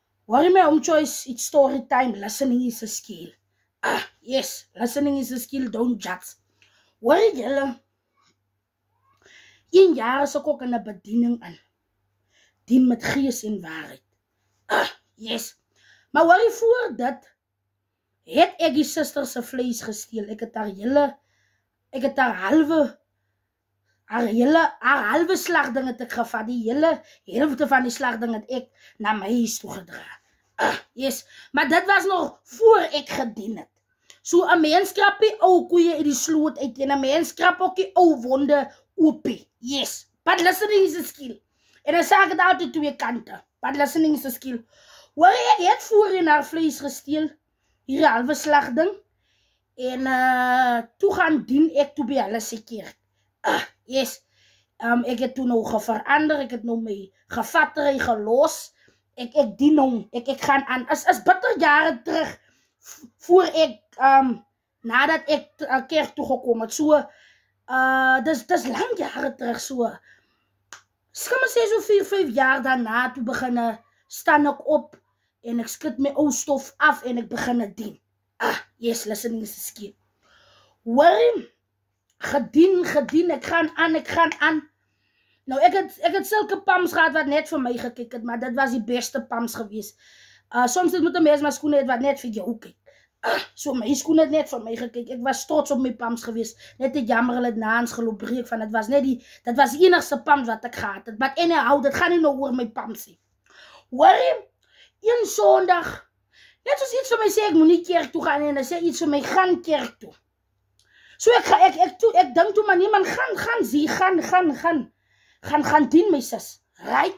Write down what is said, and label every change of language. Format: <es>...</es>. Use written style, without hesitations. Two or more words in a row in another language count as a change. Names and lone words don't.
<en>Worry my home choice, it's story time. Listening is a skill. Yes, listening is a skill, don't judge.</en> <af>Worry julle, 1 jaar is ek ook in 'n bediening in. Dien met gees en waarheid.</af> <en>Yes.</en> <af>Maar worry voor dit, het ek die suster se vlees gesteel. Ek het haar halve slagding het ek gevat. Die hele helfte van die slagding het ek na my huis toe gedra.</af> <en>Yes.</en> <af>Maar dit was nog voor ek gedien het. So 'n mens krap die ou koeie uit die sloot uit en 'n mens krap ook die ou wonde oopie.</af> <en>Yes. But listening is a skill.</en> <af>En dan sê ek dit altyd 2 kante.</af> <en>But listening is a skill.</en> <af>Hoor ek het voor in haar vlees gesteel. Hier 'n halwe slagding. En toe gaan dien ek toe by hulle se kerk. Yes. Ek het toe nou verander. Ek het nou my gevattery gelos. Ek dien hom. Ek gaan aan. Is bitter jare terug voor ek nadat ek kerk toe gekom het. So dis lang jare terug so. Skal maar sê so 4-5 jaar daarna toe begin staan ek op en ek skud my ou stof af en ek begin dien.</af> <en>Yes, listening is a skill.</en> <af>Worry, gedien, ek gaan aan. Nou ek het sulke pams gehad wat net vir my gekyk het, maar dit was die beste pams gewees. Soms moet 'n mens maar skoene het wat net vir jou kyk. So my skoene het net vir my gekyk. Ek was trots op my pams gewees. Net te jammer hulle het na ons geloop breek van dit was net dit was die enigste pams wat ek gehad het.</af> <en>But anyhow,</en> <af>dit gaan nie nou oor my pams nie. Worry, een Sondag, net soos iets vir my sê ek moet nie kerk toe gaan en dan sê iets vir my gaan kerk toe. So ek dink toe maar niemand gaan dien my sis. Right?</af>